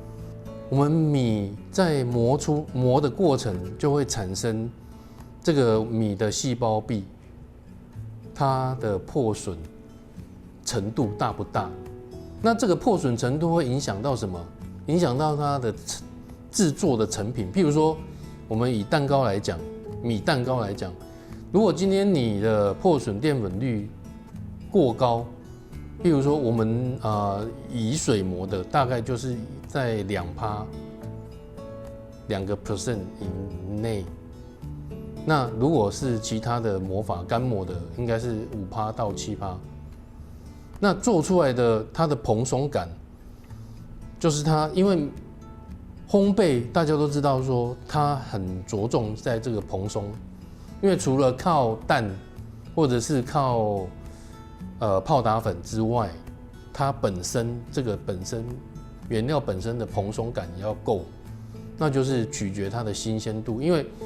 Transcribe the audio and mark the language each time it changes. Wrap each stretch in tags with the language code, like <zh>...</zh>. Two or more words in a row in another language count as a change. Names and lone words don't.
<zh>我們米在磨的過程就會產生這個米的細胞壁，它的破損程度大不大？那這個破損程度會影響到什麼？影響到它的製作的成品。譬如說，我們以蛋糕來講，米蛋糕來講，如果今天你的破損澱粉率過高，譬如說我們以水磨的大概就是在2%以內。那如果是其他的磨法乾磨的，應該是5%到7%。那做出來的它的蓬鬆感，就是它因為烘焙大家都知道說它很着重在這個蓬鬆，因為除了靠蛋或者是靠泡打粉之外，它本身原料本身的蓬鬆感也要夠，那就是取決它的新鮮度，因為</zh>